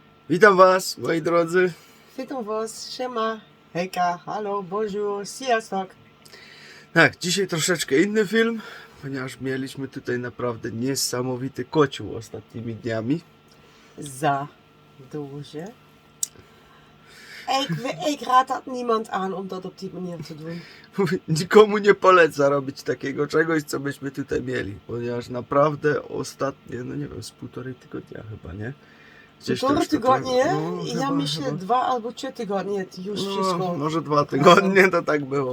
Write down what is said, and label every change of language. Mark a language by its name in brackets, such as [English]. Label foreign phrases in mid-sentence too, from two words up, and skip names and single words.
[Polish] Witam Was, moi drodzy. Witam was, siema, hejka, halo, bonjour, sziasztok. Tak, dzisiaj troszeczkę inny film, ponieważ mieliśmy tutaj naprawdę niesamowity kocioł ostatnimi dniami. Za duże. [Dutch] Ik raad dat niemand aan om dat op die manier te doen. [Polish] Mówię, nikomu nie poleca robić takiego czegoś, co byśmy tutaj mieli, ponieważ naprawdę ostatnie, no nie wiem, z 1,5 tygodnia chyba, nie? Gdzieś to Półtora już to tygodnie, no, ja chyba, myślę chyba. 2 albo 3 tygodnie już wszystko. No, może 2 tygodnie to tak było.